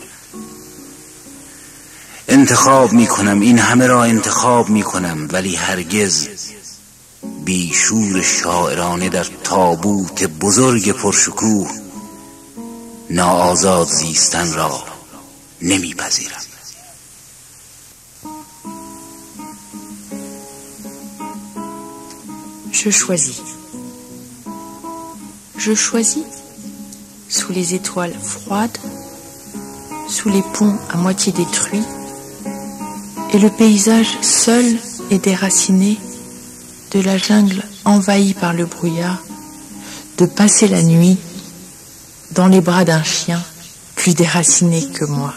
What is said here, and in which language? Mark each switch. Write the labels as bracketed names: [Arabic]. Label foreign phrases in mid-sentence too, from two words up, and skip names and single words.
[Persian] انتخاب می کنم، این همه را انتخاب می کنم، ولی هرگز بیشور شاعرانه در تابوت بزرگ پرشکوه ناآزاد زیستن را نمیپذیرم. [French] Je choisis sous les étoiles froides, sous les ponts à moitié détruits, et le paysage seul et déraciné de la jungle envahie par le brouillard, de passer la nuit dans les bras d'un chien plus déraciné que moi.